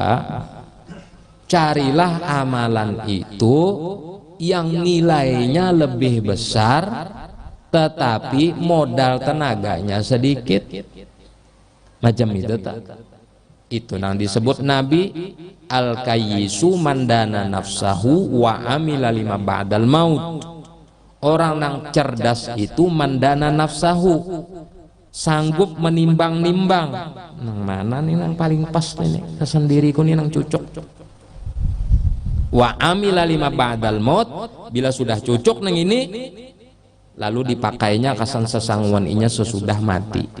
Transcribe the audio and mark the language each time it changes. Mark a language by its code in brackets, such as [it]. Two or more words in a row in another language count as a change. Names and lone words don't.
[bjn] Carilah amalan itu yang nilainya lebih besar tetapi modal tenaganya sedikit. Macam itu tak? Itu nang disebut Nabi [ar] الكيس من دان نفسه وعمل لما بعد الموت. [bjn] Orang nang cerdas itu [ar] من دان نفسه, [bjn] sanggup menimbang-nimbang. Nang mana nih nang paling pas nih kesendiriku nih nang cucuk. [ar] وعمل لما بعد الموت, [bjn] bila sudah cucuk nang ini lalu dipakainya kasan sesangguan inya sesudah mati.